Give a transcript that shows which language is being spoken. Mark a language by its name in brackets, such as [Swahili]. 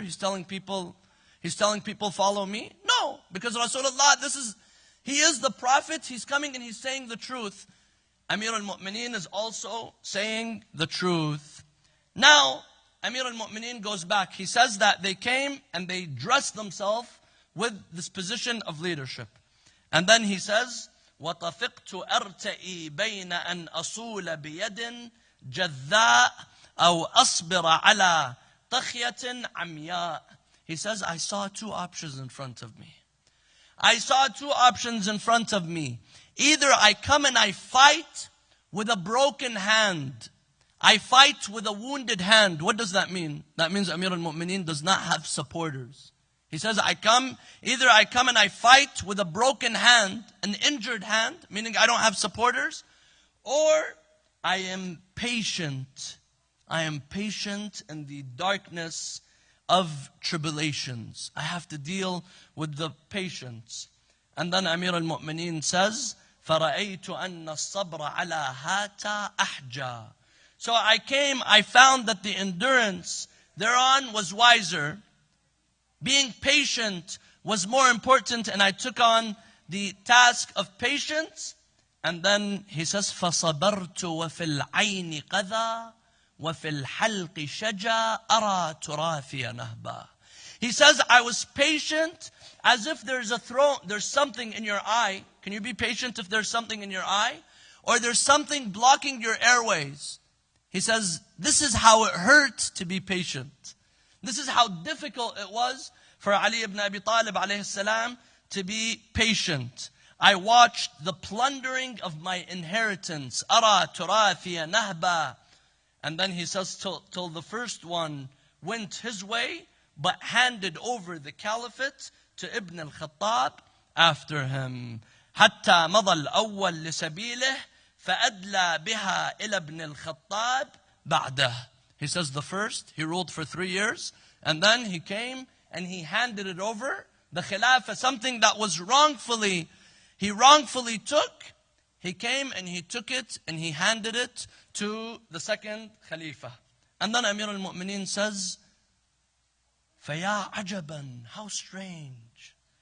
[English] He's telling people follow me? No, because Rasulullah, he is the Prophet, he's coming and he's saying the truth. Amir al-Mu'mineen is also saying the truth. Now, Amir al-Mu'mineen goes back. He says that they came and they dressed themselves with this position of leadership. And then he says, [Arabic] وَطَفِقْتُ أَرْتَئِي بَيْنَ أَنْ أَصُولَ بِيَدٍ جَذَّاء أَوْ أَصْبِرَ عَلَى طَخْيَةٍ عَمْيَاء. [English] He says, I saw two options in front of me. Either I come and I fight with a broken hand. I fight with a wounded hand. What does that mean? That means Amir al-Mu'mineen does not have supporters. He says, either I come and I fight with a broken hand, an injured hand, meaning I don't have supporters, or I am patient. I am patient in the darkness of tribulations. I have to deal with the patience. And then Amir al-Mu'mineen says, [Arabic] فَرَأَيْتُ أَنَّ الصَّبْرَ عَلَى هَاتَ أَحْجَى. [English] So I found that the endurance thereon was wiser. Being patient was more important, and I took on the task of patience. And then he says, [Arabic] فَصَبَرْتُ وَفِي الْعَيْنِ قَذَى وَفِي الْحَلْقِ شَجَى أَرَى تُرَافِيَ نَهْبًا. [English] He says, I was patient as if there's something in your eye. Can you be patient if there's something in your eye? Or there's something blocking your airways. He says, this is how it hurt to be patient. This is how difficult it was for Ali ibn Abi Talib alayhi salam to be patient. I watched the plundering of my inheritance. [Arabic] Ara turafiya nahba. [English] And then he says, till the first one went his way, but handed over the caliphate to Ibn al-Khattab after him. [Arabic] حتى مضى الأول لسبيله فأدلى بها إلى ابن الخطاب بعده. [English] He says the first, he ruled for 3 years, and then he came and he handed it over, the khilafah, something that was he wrongfully took. He came and he took it and he handed it to the second Khalifa. And then Amir al-Mu'mineen says, [Arabic] فَيَا عَجَبًا, [English] how strange.